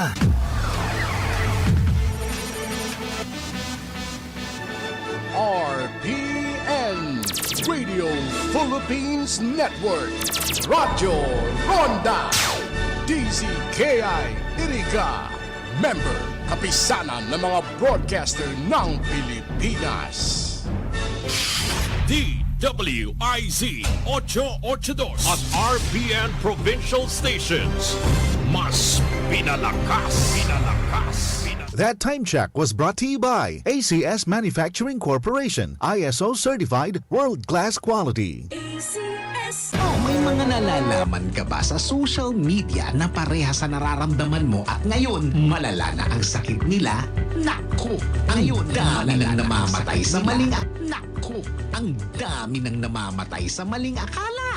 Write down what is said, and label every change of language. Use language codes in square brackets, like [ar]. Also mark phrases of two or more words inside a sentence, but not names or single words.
[tl] RPN Radio Philippines Network Radyo Ronda DZKI Iriga Member Kapisanan ng mga broadcaster ng Pilipinas. DWIZ 882 at RPN Provincial Stations. Mas pinalakas. [en] That time check was brought to you by ACS Manufacturing Corporation, ISO certified world-class quality. [tl] May mga nalalaman ka ba sa [en] social media [tl] na pareha sa nararamdaman mo at ngayon malala na ang sakit nila? Naku! Ngayon, dami nang namamatay sa maling Naku! Ang dami nang namamatay sa maling akala.